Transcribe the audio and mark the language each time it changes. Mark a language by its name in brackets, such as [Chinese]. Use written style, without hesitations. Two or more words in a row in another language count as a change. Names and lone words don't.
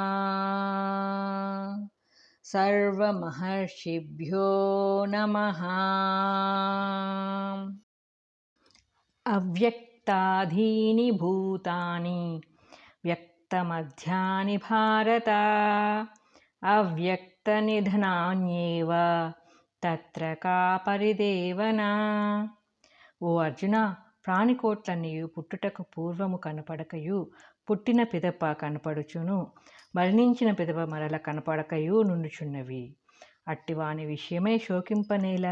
[Sanskrit] सर्वमहर्षिभ्यो नमः। अव्यक्तादीनि भूतानि व्यक्तमध्यानि भारत अव्यक्तनिधनान्येव తత్ర కా పరిదేవన. [Telugu] ఓ అర్జున, ప్రాణికోట్లన్నీయు పుట్టుటకు పూర్వము కనపడకయు పుట్టిన పిదప కనపడుచును, మరణించిన పిదప మరల కనపడకయు నుండుచున్నవి. అట్టివాని విషయమై శోకింపనేలా?